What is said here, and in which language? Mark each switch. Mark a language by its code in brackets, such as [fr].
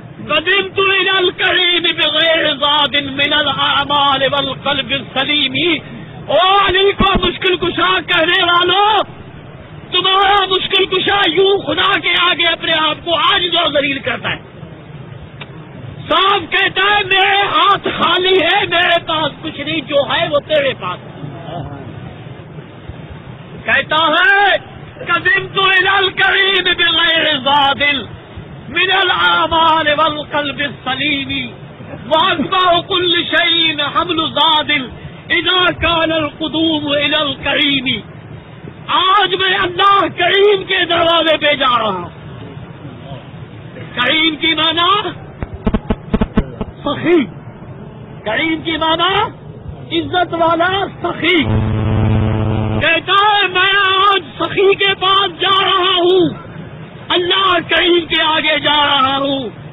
[ar] قدمت الى الكريم بغير زاد من الاعمال والقلب السليم. [ur] او علی کو مشکل کشا کہنے والوں، تمہارا مشکل کشا یوں خدا کے آگے اپنے آپ کو عاجز اور ذلیل کرتا ہے. صاحب کہتا ہے میرے ہاتھ خالی ہے، میرے پاس کچھ نہیں، جو ہے وہ تیرے پاس ہے. کہتا ہے [ar] قدمت الى الكريم بغير زاد من الاعمال والقلب السليم واصبح كل شيء حمل زاد اذا كان القدوم الى الكريم. [ur] آج میں اللہ کریم کے دروازے پہ جا رہا ہوں. کریم کی معنی سخی، کریم کی معنی عزت والا سخی. کہتا ہے میں آج سخی کے پاس جا رہا ہوں، اللہ کریم کے آگے جا رہا ہوں.